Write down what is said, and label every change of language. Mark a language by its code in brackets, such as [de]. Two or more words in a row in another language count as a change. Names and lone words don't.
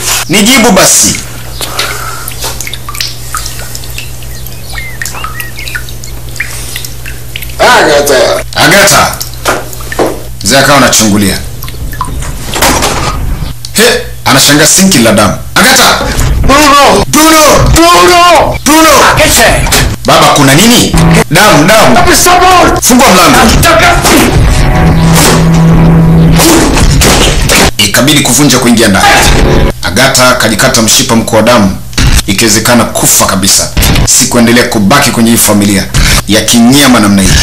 [sw] Nijibu basi. Agata. Mzee akawa anachungulia. Anashangaa sinki la damu. Agata! Bruno! [it] Che c'è? [sw] Baba, kuna nini? Damu. Fungua mlango. Ikabidi kuvunja kuingia ndani. Agata kajikata mshipa mkuu wa damu, ikiwezekana kufa kabisa. Si kuendelea kubaki kwenye hii familia ya kinyama namna hii.